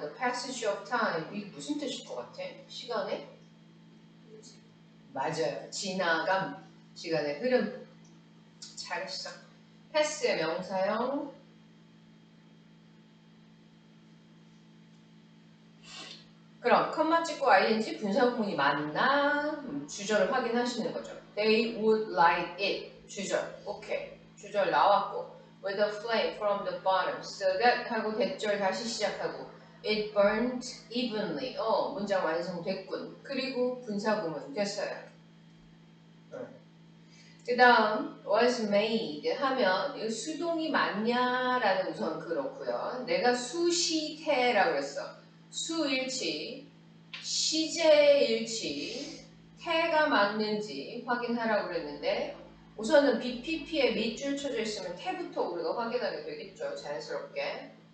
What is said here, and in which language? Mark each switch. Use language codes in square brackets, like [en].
[en] The passage of time. [ko] 이게 무슨 뜻일 것 같아? 시간의? 맞아요. 지나감. 시간의 흐름. 잘했어. 패스의 명사형. 그럼 컴마 찍고 ing 분사구문이 맞나? 주절을 확인하시는 거죠. [en] They would like it. [ko] 주절. 오케이. 주절 나왔고 [en] with a flame from the bottom. So that [ko] 하고 대절 다시 시작하고 [en] it burned evenly. [ko] 문장 완성됐군. 그리고 분사구문 됐어요. 그 다음 was made 하면 이거 수동이 맞냐라는 우선 그렇고요. 내가 수시태라고 했어. 수일치, 시제일치, 태가 맞는지 확인하라고 그랬는데 우선은 BPP에 밑줄 쳐져 있으면 태부터 우리가 확인하게 되겠죠. 자연스럽게.